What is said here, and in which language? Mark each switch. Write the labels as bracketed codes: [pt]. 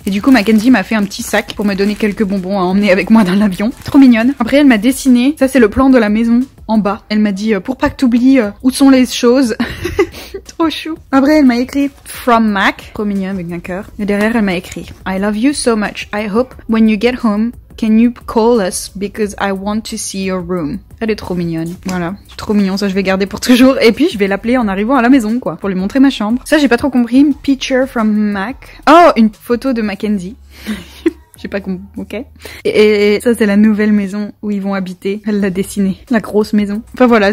[fr] Et du coup, Mackenzie m'a fait un petit sac pour me donner quelques bonbons à emmener avec moi dans l'avion. Trop mignonne. Après, elle m'a dessiné. Ça, c'est le plan de la maison en bas. Elle m'a dit pour pas que t'oublies où sont les choses. Trop chou. Après, elle m'a écrit [en] From Mac. [fr] Trop mignon avec un cœur. Et derrière, elle m'a écrit [en] I love you so much. I hope when you get home, can you call us because I want to see your room. [fr] Elle est trop mignonne. Voilà. Trop mignon. Ça, je vais garder pour toujours. Et puis, je vais l'appeler en arrivant à la maison, quoi. Pour lui montrer ma chambre. Ça, j'ai pas trop compris. [en] Picture from Mac. [fr] Oh, une photo de Mackenzie. J'ai pas compris. Ok. Et ça, c'est la nouvelle maison où ils vont habiter. Elle l'a dessinée. La grosse maison. Enfin, voilà.